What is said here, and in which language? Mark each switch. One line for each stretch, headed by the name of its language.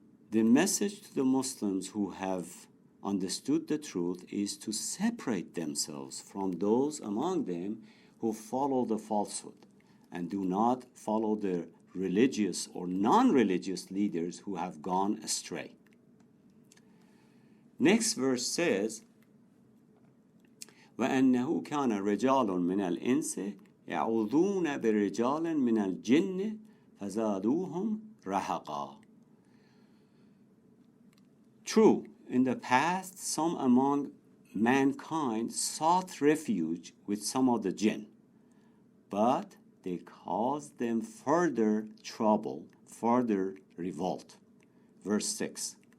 English: The message to the Muslims who have understood the truth is to separate themselves from those among them who follow the falsehood and do not follow the religious or non-religious leaders who have gone astray. Next verse says,
Arabic: وَأَنَّهُ كَانَ رِجَالٌ مِنَ الْإِنسِ يَعُوذُونَ بِرِجَالٍ مِنَ الْجِنِّ فَزَادُوهُمْ رَهَقًا.
English: True, in the past, some among mankind sought refuge with some of the jinn, but they caused them further trouble, further revolt. Verse 6.